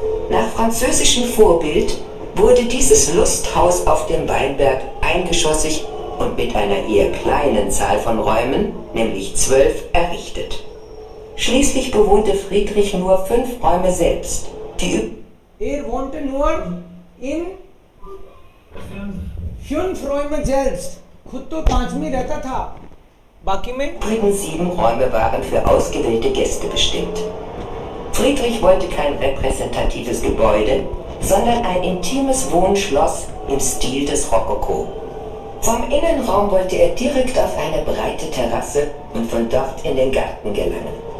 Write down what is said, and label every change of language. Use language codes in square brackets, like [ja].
[de] Nach französischem Vorbild wurde dieses Lusthaus auf dem Weinberg eingeschossig und mit einer eher kleinen Zahl von Räumen, nämlich 12, errichtet. Schließlich bewohnte Friedrich nur 5 Räume selbst. Er wohnte nur in 5 Räumen selbst. [hi] खुद तो 5 में रहता था बाकी में [de] übrigen 7 Räume waren für ausgewählte Gäste bestimmt. Friedrich wollte kein repräsentatives Gebäude, sondern ein intimes Wohnschloss im Stil des Rokoko. Vom Innenraum wollte er direkt auf eine breite Terrasse und von dort in den Garten gelangen.